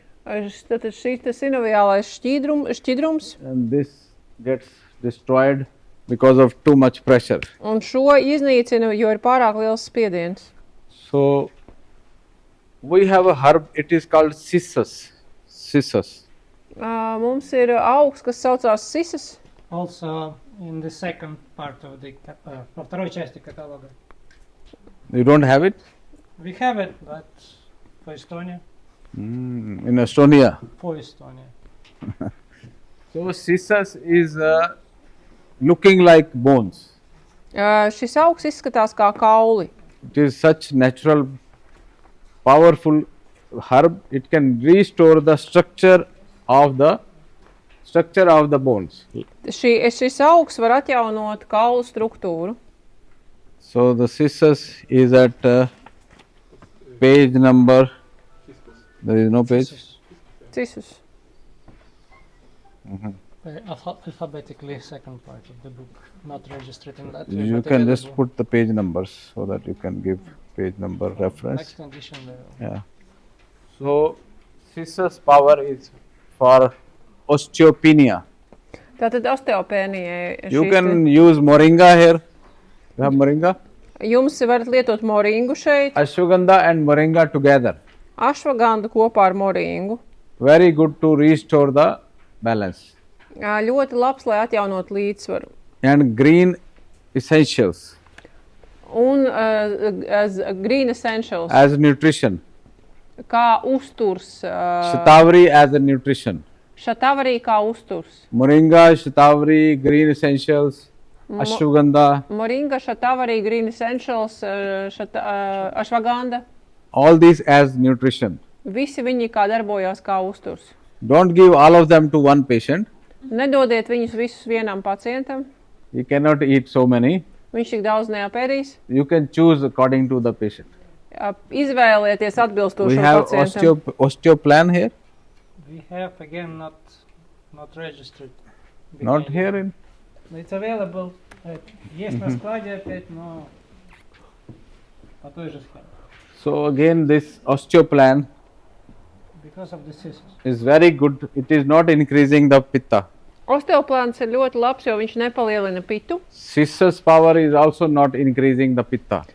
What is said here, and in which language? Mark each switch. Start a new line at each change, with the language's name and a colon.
Latvian: Tātad šī ir sinoviālais šķidrums,
English: and this gets destroyed because of too much pressure.
Latvian: un šo iznīcina, jo ir pārāk liels spiediens.
English: So we have a herb, it is called cissus.
Latvian: Mums ir augs, kas saucās sisas.
English: Also, in the second part of the
Russian: во второй части каталога.
English: You don't have it? We have it, but for Estonia. In Estonia. For Estonia. So cissus is looking like bones.
Latvian: Šis augs izskatās kā kauli.
English: It is such natural, powerful herb. It can restore the structure of the bones.
Latvian: Šis augs var atjaunot kaulu struktūru.
English: So the cissus is at page number. There is no page. Cisus. Alphabetically, second part of the book, not registered in Latvia. You but can just available. put the page numbers so that you can give page number reference. Next edition there. Yeah. So, Cisus power is for osteopenia.
Latvian: Tātad osteopēnija.
English: You can use moringa here. You have moringa?
Latvian: Jums varat lietot moringu šeit.
English: Ashwagandha and moringa together.
Latvian: Ašvaganda kopā ar moringu.
English: Very good to restore the balance.
Latvian: Ļoti labs, lai atjaunot līdzsvaru.
English: And green essentials
Latvian: Un
English: as green essentials, as nutrition.
Latvian: kā uzturs.
English: Shatavari as a nutrition.
Latvian: Šatavarī kā uzturs.
English: Moringa, shatavari, green essentials, ashwagandha.
Latvian: Moringa, šatavarī, green essentials, ašvaganda.
English: All these as nutrition.
Latvian: Visi viņi kā darbojās kā uzturs.
English: Don't give all of them to one patient.
Latvian: Nedodiet viņus visus vienam pacientam.
English: You cannot eat so many.
Latvian: Viņš tik daudz neapēdīs.
English: You can choose according to the patient.
Latvian: Izvēlieties
English: We
Latvian: atbilstošo
English: have
Latvian: pacientam.
English: osteoplan here. We have again not registered. Not behavior. here in. It's available.
Russian: Есть на складе опять, но по той же схеме.
English: So again, this osteoplan Because of the scissors. is very good. It is not increasing the pitta.
Latvian: Osteoplāns ir ļoti labs, jo viņš nepalielina pitu.
English: Cisus power is also not increasing the pitta.